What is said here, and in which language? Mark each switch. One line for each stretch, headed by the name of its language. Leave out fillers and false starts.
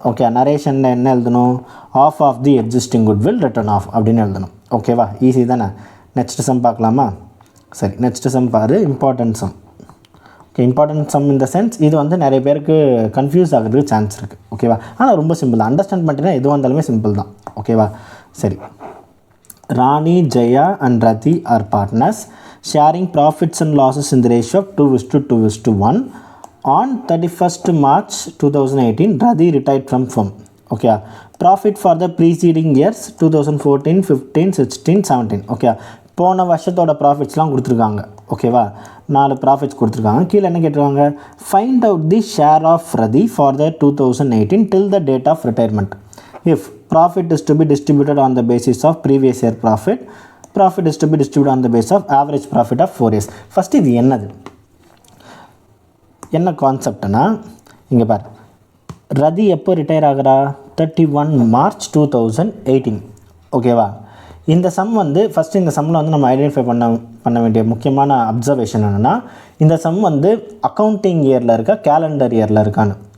Tamil: Okay, நரேஷனில் என்ன எழுதணும்,
English: of the existing goodwill return of
Tamil: அப்படின்னு எழுதணும். ஓகேவா, ஈஸி தானே. நெக்ஸ்ட் சம் பார்க்கலாமா. சரி, நெக்ஸ்ட் சம் பாரு, important some. Okay, important some இந்த சென்ஸ் இது வந்து நிறைய பேருக்கு கன்ஃபியூஸ் ஆகிறதுக்கு சான்ஸ் இருக்குது. ஓகேவா, ஆனால் ரொம்ப சிம்பிள் தான். அண்டர்ஸ்டாண்ட் பண்ணிட்டீங்கன்னா எதுவாக இருந்தாலுமே சிம்பிள் தான். ஓகேவா, சரி.
English: Rani, Jaya and Rati are partners sharing profits and losses in the ratio of 2:1. On 31st March 2018, Rati retired from firm. Okay. Profit for the preceding years 2014, 15, 16, 17. Okay.
Tamil: போன வருஷத்தோட ப்ராஃபிட்ஸ்லாம் கொடுத்துருக்காங்க. ஓகேவா, 4 ப்ராஃபிட்ஸ் கொடுத்துருக்காங்க. கீழே என்ன கேட்டிருக்காங்க,
English: Find out the share of Rathi for the 2018 till the date of retirement. If profit is to be distributed on the basis of previous year profit, profit is to be distributed on the basis of average profit of 4 years.
Tamil: First இது என்ன கான்செப்ட்னா, இங்கே பார், ரதி எப்போ retire ஆகிறா, 31 March 2018. ஓகேவா, இந்த some வந்து first இந்த சம்மில் வந்து நம்ம ஐடென்டிஃபை பண்ண வேண்டிய முக்கியமான அப்சர்வேஷன் என்னென்னா, இந்த சம் வந்து அக்கௌண்டிங் இயரில் இருக்கா கேலண்டர் இயரில் இருக்கான்னு.